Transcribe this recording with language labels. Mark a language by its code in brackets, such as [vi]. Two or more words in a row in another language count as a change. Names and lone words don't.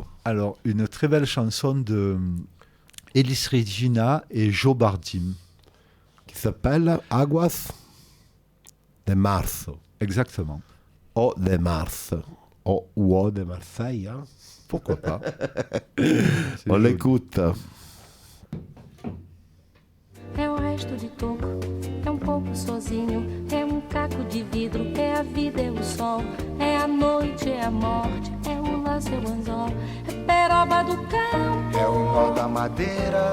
[fr] Alors, une très belle chanson de Elis Regina et Joe Bardim. Qui s'appelle Aguas de Marzo. Exactement. O de Mars. Ou O de Marseille, hein? Pourquoi pas? On joli. l'écoute. [pt] É o resto de toco, é pouco sozinho, é caco de vidro, é a vida, é o sol, é a noite, é a morte, é o laço, é o anzol, é peroba do campo, É o nó da madeira,